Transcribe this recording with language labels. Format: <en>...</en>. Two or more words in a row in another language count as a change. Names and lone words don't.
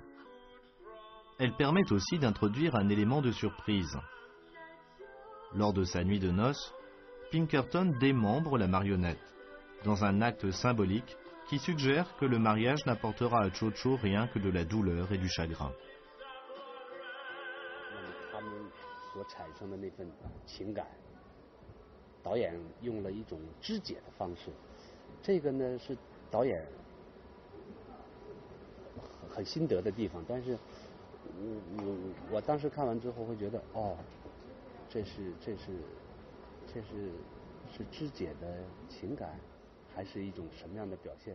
<fr>Elles permettent aussi d'introduire un élément de surprise. Lors de sa nuit de noces, Pinkerton démembre la marionnette, dans un acte symbolique qui suggère que le mariage n'apportera à Chucho rien que de la douleur et du chagrin.</fr> <zh>所产生的那份情感，导演用了一种肢解的方式，这个呢是导演很心得的地方。但是我当时看完之后会觉得，哦，这是肢解的情感，还是一种什么样的表现？</zh>